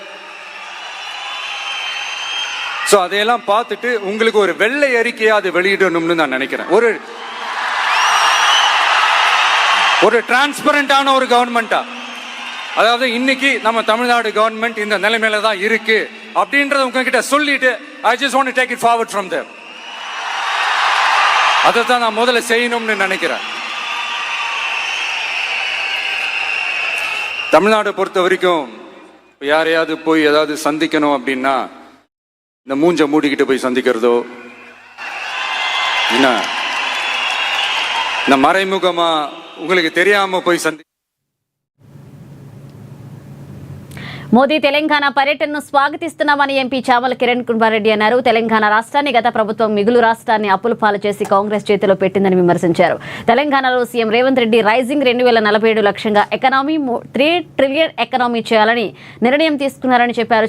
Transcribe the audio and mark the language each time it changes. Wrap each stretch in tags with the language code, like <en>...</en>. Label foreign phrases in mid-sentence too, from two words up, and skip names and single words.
<ta>சோ அதையெல்லாம் பார்த்துட்டு உங்களுக்கு ஒரு வெள்ளை அறிக்கையா அது வெளியிடணும்னு நான் நினைக்கிறேன். ஒரு டிரான்ஸ்பரண்டான ஒரு கவர்மெண்டா, அதாவது இன்னைக்கு நம்ம தமிழ்நாடு கவர்மெண்ட் இந்த நிலைமையில தான் இருக்கு அப்படின்றத உங்ககிட்ட சொல்லிட்டு</ta> <en>I just want to take it forward from there.</en> <ta>அதைத்தான் நான் முதல்ல செய்யணும்னு நினைக்கிறேன். தமிழ்நாடு பொறுத்த வரைக்கும் யாரையாவது போய் ஏதாவது சந்திக்கணும் அப்படின்னா இந்த மூஞ்ச மூடிக்கிட்டு போய் சந்திக்கிறதோ, என்ன இந்த மறைமுகமா உங்களுக்கு தெரியாம போய்</ta> <te>మోదీ తెలంగాణ పర్యటనను స్వాగతిస్తున్నామని ఎంపీ చామల కిరణ్ కుమార్ రెడ్డి అన్నారు. తెలంగాణ రాష్ట్రాన్ని గత ప్రభుత్వం మిగులు రాష్ట్రాన్ని అప్పుల పాలు చేసి కాంగ్రెస్ చేతిలో పెట్టిందని విమర్శించారు. తెలంగాణలో సీఎం రేవంత్ రెడ్డి రైజింగ్ 2047 లక్ష్యంగా ఎకనామీ 3 ట్రిలియన్ ఎకనామీ చేయాలని నిర్ణయం తీసుకున్నారని చెప్పారు.</te>